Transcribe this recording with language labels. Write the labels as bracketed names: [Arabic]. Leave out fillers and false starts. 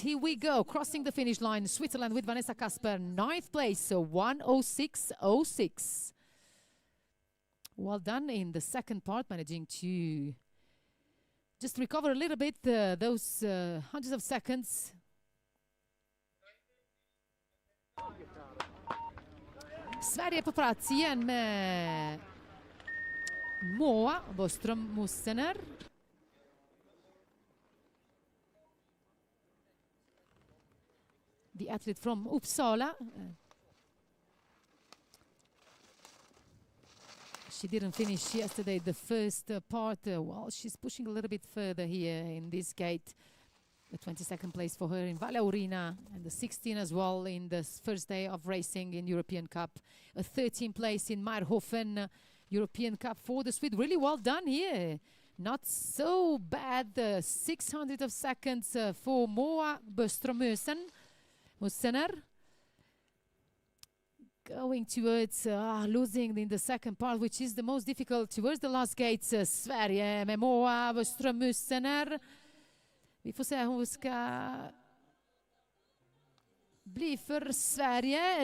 [English] Here we go, crossing the finish line. Switzerland with Vanessa Kasper, 9th place, so 1:06.06. Well done in the second part, managing to just recover a little bit those hundreds of seconds. [Swedish] Sverige på plats igen med Moa Boström-Mussener. [English] The athlete from Uppsala. She didn't finish yesterday the first part. Well, she's pushing a little bit further here in this gate. The 22nd place for her in Valleurina, and the 16th as well in the first day of racing in European Cup. A 13th place in Meierhofen European Cup for the Swede. Really well done here. Not so bad. 600 of seconds for Moa Boström-Mussener. Going towards losing in the second part, which is the most difficult, towards the last gates. [Swedish] Sverige med Moa Boström-Mussener. Vi får se hur hon ska bli för Sverige.